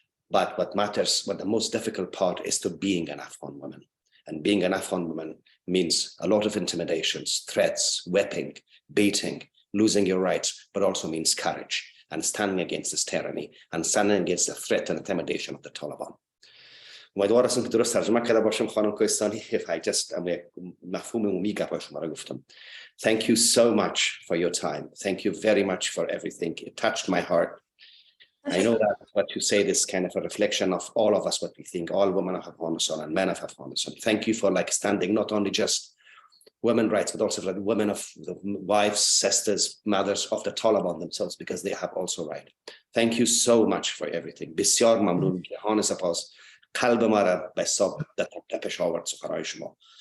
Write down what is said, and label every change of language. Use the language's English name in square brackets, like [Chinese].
[English] But what matters, what the most difficult part is to being an Afghan woman. And being an Afghan woman means a lot of intimidations, threats, whipping, beating, losing your rights, but also means courage and standing against this tyranny and standing against the threat and intimidation of the Taliban. [Persian] امیدوارم که درست ترجمه کرده باشم خانم کوهستانی. [English] If I just [Persian] مفهوم عمومی گپ شما را گفتم. [English] Thank you so much for your time. Thank you very much for everything. It touched my heart. I know that what you say is kind of a reflection of all of us, what we think, all women of Afghanistan and men of Afghanistan. Thank you for like standing not only just women's rights, but also for the women of the wives, sisters, mothers of the Taliban themselves, because they have also right. Thank you so much for everything. [Persian] بسیار ممنون. جهان سپاس. قلب ما را به حساب تپش آورد سخنهای شما.